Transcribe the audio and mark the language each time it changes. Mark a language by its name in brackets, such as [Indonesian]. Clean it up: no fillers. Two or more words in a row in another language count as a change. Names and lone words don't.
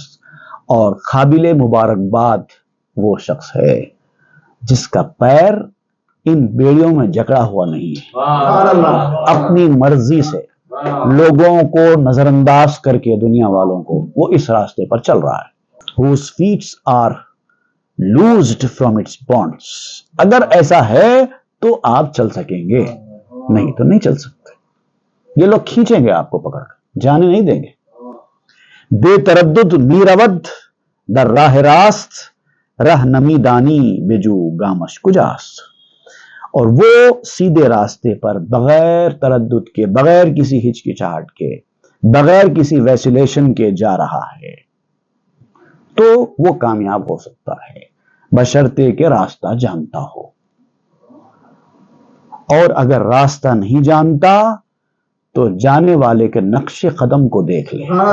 [Urdu] اور قابل مبارکباد وہ شخص ہے جس کا پیر ان بیڑیوں میں جکڑا ہوا نہیں ہے، اپنی مرضی سے لوگوں کو نظر انداز کر کے دنیا والوں کو وہ اس راستے پر چل رہا ہے. [English] whose feet are loosed from its bonds. [Urdu] اگر ایسا ہے تو آپ چل سکیں گے، نہیں تو نہیں چل سکتے. یہ لوگ کھینچیں گے آپ کو پکڑ کر، جانے نہیں دیں گے. [Persian] بے تردد میرود در راہ راست رہ نمی دانی بجو گامش کجاست. [Urdu] اور وہ سیدھے راستے پر بغیر تردد کے، بغیر کسی ہچکچاہٹ کے، بغیر کسی ویسیلیشن کے جا رہا ہے تو وہ کامیاب ہو سکتا ہے بشرطے کہ راستہ جانتا ہو. اور اگر راستہ نہیں جانتا تو جانے والے کے نقش قدم کو دیکھ لے.